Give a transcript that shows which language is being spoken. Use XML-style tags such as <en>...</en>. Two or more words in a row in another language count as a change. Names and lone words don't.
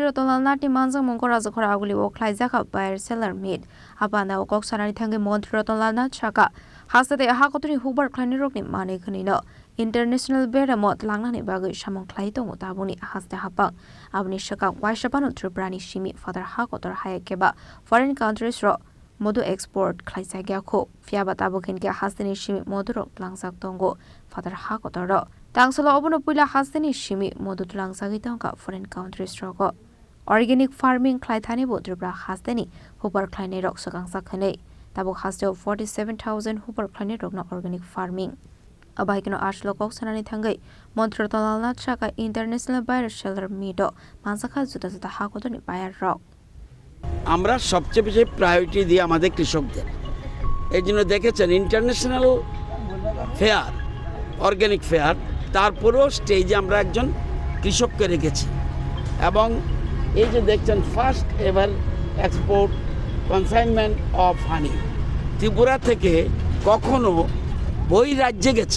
<trp>Ratan Nath ni manjang mongko Rajakhor Agulio Khlaijakmani Bairoseller Meet Pandao Koksanani Thangwi Mantri Ratan Nath Sakha hasate hakotuni Hukbar Khlainairokni mane khonino International Beramot langnani bagui samong khlai tongo tabuni haste Haphang abni Sakha waisapano Tripura ni simi father hakotor hayakeba</trp> <en>foreign countries</en> <trp>ro modu export Khlaijagyakhor fiaba tabukin ke hasteni simi moduro langsak tongo father hakotor ro Tangsalo obono puila hasteni simi modu langsagi tonga</trp> <en>foreign countries</en> <trp>ro ko</trp> <en>organic farming</en> <trp>Khlaithani bo Tripura hasteni Hukbar Khlainairok sakangsa khane tabuk haste 47,000 Hukbar Khlainairokno</trp> <en>organic farming</en> <trp>Abaikino Ashlo Koksanani Thangwi Mantri Ratan Nath Sakha International Bairoseller Meeto Mansakha juta juta hakotoni bayar rok</trp> <bn>আমরা সবচেয়ে বেশি প্রায়োরিটি দিই আমাদের কৃষকদের এই জন্য দেখেছেন</bn> <en>International Fair Organic Fair</en> <bn>তারপরেও স্টেজে আমরা একজন কৃষককে রেখেছি এবং এই যে দেখছেন</bn> <en>first ever export consignment of honey</en> <bn>ত্রিপুরা থেকে কখনো বহির্রাজ্যে</bn>